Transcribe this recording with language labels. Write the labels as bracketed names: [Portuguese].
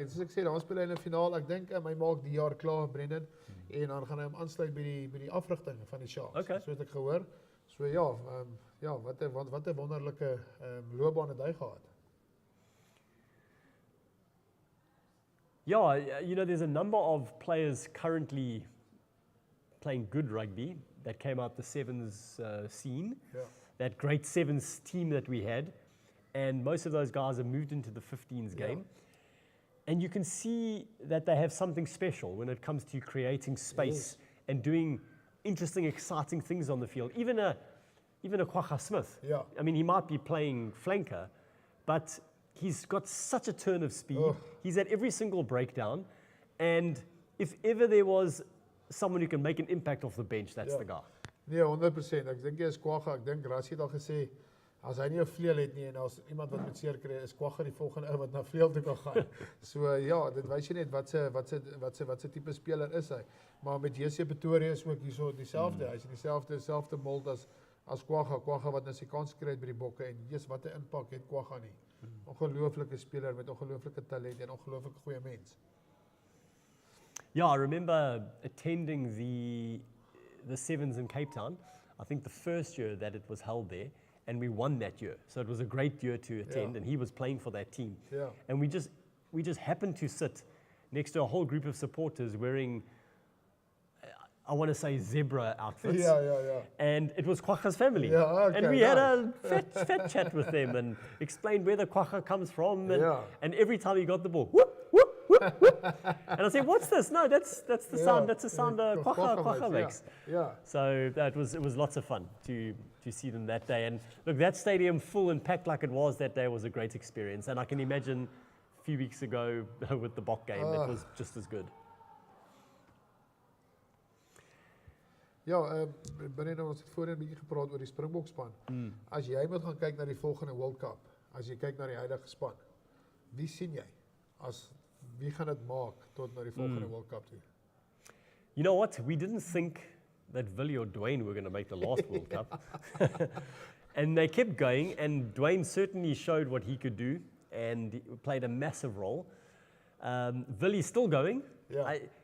[Afrikaans] En soos ek sê, daar speel hy in 'n finaal. Ek dink hy maak die jaar klaar, Brendan. En dan gaan hy hom aansluit by die afrigting van die Sharks. [English] Okay. [Afrikaans] So het ek gehoor. So ja, wat 'n wonderlike loopbaan het hy gehad. [English] Yeah, you know, there's a number of players currently playing good rugby that came out the sevens scene, that great sevens team that we had, and most of those guys have moved into the 15s game. And you can see that they have something special when it comes to creating space and doing interesting, exciting things on the field. Even a Kwagga Smith. Yeah. I mean, he might be playing flanker, but he's got such a turn of speed. Oh. He's at every single breakdown. And if ever there was someone who can make an impact off the bench, that's the guy. [Afrikaans] Nee, 100%. Ek dink jy is Kwagga. Ek dink Rassie het al gesê, as hy nie 'n vleuel het nie en as iemand wat met seer kry, is Kwagga die volgende ou wat na vleuel toe kan gaan. So ja, dit wys jy net wat se tipe speler is hy. Maar met JC Pretorius ook hierso dieselfde. Hy's dieselfde mold as Kwagga. Kwagga wat nou sy kans kry by die Bokke en Jesus, wat 'n impak het Kwagga nie. Ongelooflike speler met ongelooflike talent en ongelooflike goeie mens. [English] Yeah, I remember attending the sevens in Cape Town. I think the first year that it was held there, and we won that year. So it was a great year to attend, and he was playing for that team. Yeah. And we just happened to sit next to a whole group of supporters wearing I want to say zebra outfits. Yeah. And it was Kwagga's family. Yeah, okay, and we had a fat chat with them and explained where the Kwagga comes from. And every time he got the ball, whoop, whoop, whoop, whoop. And I said, what's this? No, that's the sound. That's the sound Kwagga makes. Yeah. So it was lots of fun to see them that day. And look, that stadium full and packed like it was that day was a great experience. And I can imagine a few weeks ago with the Bok game, it was just as good. [Afrikaans] Ja, binne ons het voorheen 'n bietjie gepraat oor die Springbokspan. As jy moet gaan kyk na die volgende World Cup, as jy kyk na die huidige span, wie sien jy? Wie gaan dit maak tot na die volgende World Cup toe? [English] You know what? We didn't think that Willie or Dwayne were going to make the last World Cup. And they kept going, and Dwayne certainly showed what he could do and he played a massive role. Willie's still going. Yeah.